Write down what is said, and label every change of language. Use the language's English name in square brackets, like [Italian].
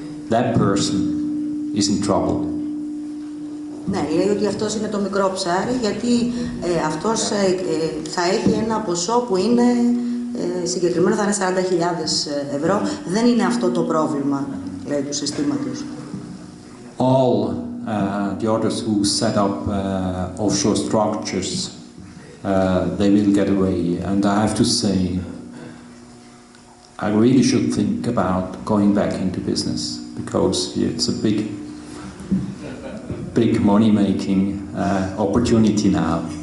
[English] That person is in trouble. [Greek] Ναι, λέει ότι αυτός είναι το μικρό ψάρι, γιατί αυτός θα έχει ένα ποσό που είναι συγκεκριμένο, θα είναι €40.000. Δεν είναι αυτό το πρόβλημα, λέει, του συστήματος. [English] All the others who set up offshore structures, they will get away. And I have to say, I really should think about going back into business, because it's a big money-making opportunity now.